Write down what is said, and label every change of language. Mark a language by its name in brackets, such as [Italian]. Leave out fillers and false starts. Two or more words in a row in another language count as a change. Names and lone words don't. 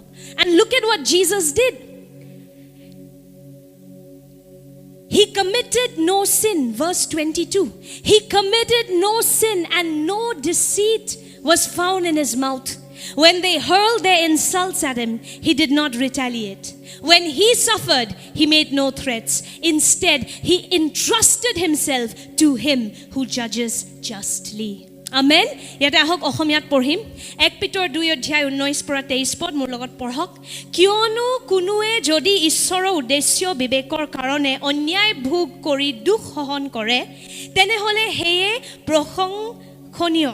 [English] And look at what Jesus did. He committed no sin. Verse 22. He committed no sin and no deceit was found in his mouth. When they hurled their insults at him, he did not retaliate. When he suffered, he made no threats. Instead, he entrusted himself to him who judges justly. [Assamese] Amen. ইয়াতে আহক অসমীয়াত পঢ়িম। 1 পিতৰ 2:19-23 পদ মোৰ লগত পঢ়ক। কিয়নো কোনোৱে যদি ঈশ্বৰৰ উদ্দেশ্য বিবেকৰ কাৰণে অন্যায় ভোগ কৰি দুখ সহন কৰে, তেনেহলে সেয়ে প্ৰশংসনীয়।